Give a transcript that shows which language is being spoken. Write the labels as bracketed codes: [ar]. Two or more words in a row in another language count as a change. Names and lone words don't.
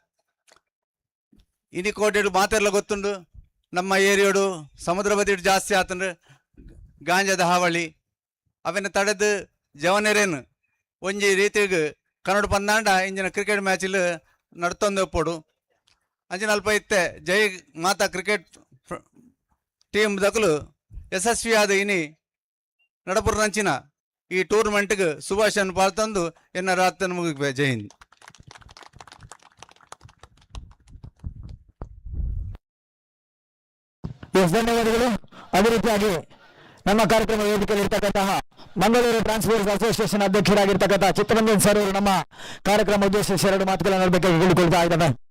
[tcy] ಇನಿ ಕೋಟೆಡು ಮಾತೆರ್ಲ ಗೊತ್ತುಂಡು ನಮ್ಮ ಏರಿಯೋಡು ಸಮುದ್ರ ಬದಿಡು ಜಾಸ್ತಿ ಆತಂಡು ಗಾಂಜಾದ ಹಾವಳಿ ಅವೆನ ತಡೆದು ಜವನೆರೇನು ಒಂಜಿ ರೀತಿಗೆ ಕನ್ನಡ ಪಂದಾಂಡ ಇಂಜಿನ ಕ್ರಿಕೆಟ್ ಮ್ಯಾಚಿಲ್ ನಡ್ತೊಂದು ಒಪ್ಪೋಡು ಅಂಚಿನ ಅಲ್ಪ ಇತ್ತೆ ಜೈ ಮಾತಾ [en] cricket team [tcy] ದಕಲು ಯಶಸ್ವಿಯಾದ ಇನಿ ನಡಪುರ ನಂಚಿನ ಈ ಟೂರ್ನಮೆಂಟ್ಗೆ ಶುಭಾಶಯನ ಪಾಲ್ತಂದು ಎನ್ನ ರಾತ್ರಿ ಮುಗಿಬೇಕು. [hi] जय हिंद. [kn] ಧನ್ಯವಾದಗಳು. ಅದೇ ರೀತಿಯಾಗಿ ನಮ್ಮ ಕಾರ್ಯಕ್ರಮ ವೇದಿಕೆಯಲ್ಲಿ ಇರ್ತಕ್ಕಂತಹ ಮಂಗಳೂರು ಟ್ರಾನ್ಸ್ಪೋರ್ಟ್ ಅಸೋಸಿಯೇಷನ್ ಅಧ್ಯಕ್ಷರಾಗಿರ್ತಕ್ಕಂತಹ ಚಿತ್ತರಂಜನ್ ಸರ್ ಅವರು ನಮ್ಮ ಕಾರ್ಯಕ್ರಮ ಉದ್ದೇಶಿಸಿ 2 ಮಾತುಗಳನ್ನು ಆಡಬೇಕಾಗಿ ಹೇಳಿಕೊಳ್ತಾ ಇದ್ದಾರೆ.